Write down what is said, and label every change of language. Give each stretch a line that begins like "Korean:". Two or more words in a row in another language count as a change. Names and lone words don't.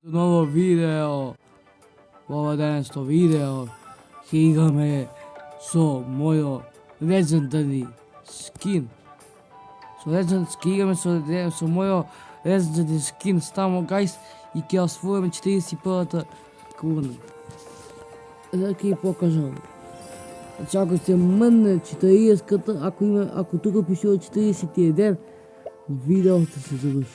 Macedonian: Ново видео. Ова денешно видео ќе играме со мојо
English: legendary skin.
Macedonian: Ќе играме со мојо
English: legendary skin
Macedonian: Stamo guys и ќе освоиме 41-та круна. Сега ќе ја покажам. Значи ако се мрне 40-ката, ако тука пишува 41, видеото се завршува.